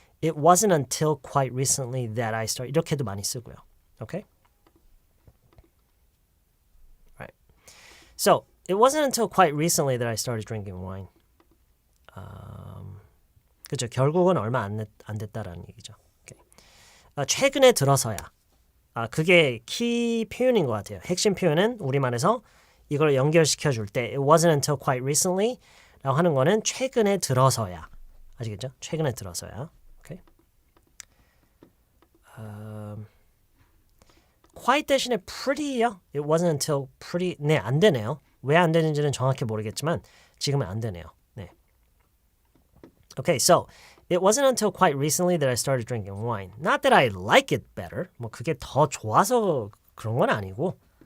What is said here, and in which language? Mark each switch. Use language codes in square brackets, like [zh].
[en] It wasn't until quite recently that I started. [ko] 이렇게도 많이 쓰고요. Okay? [en] Right. So, it wasn't until quite recently that I started drinking wine. [ko] 그죠? 결국은 얼마 안 됐다라는 얘기죠. Okay. 최근에 들어서야. 그게 키 표현인 것 같아요. 핵심 표현은 우리말에서 이걸 연결시켜 줄 때 [en] It wasn't until quite recently [ko] 라고 하는 거는 최근에 들어서야. 아시겠죠? 최근에 들어서야. Okay. quite 대신에 pretty요? [en] It wasn't until pretty. [ko] 네, 안 되네요. 왜 안 되는지는 정확히 모르겠지만 지금은 안 되네요. 네. [en] Okay, so it wasn't until quite recently that I started drinking wine. Not that I like it better. [ko] 뭐 그게 더 좋아서 그런 건 아니고요.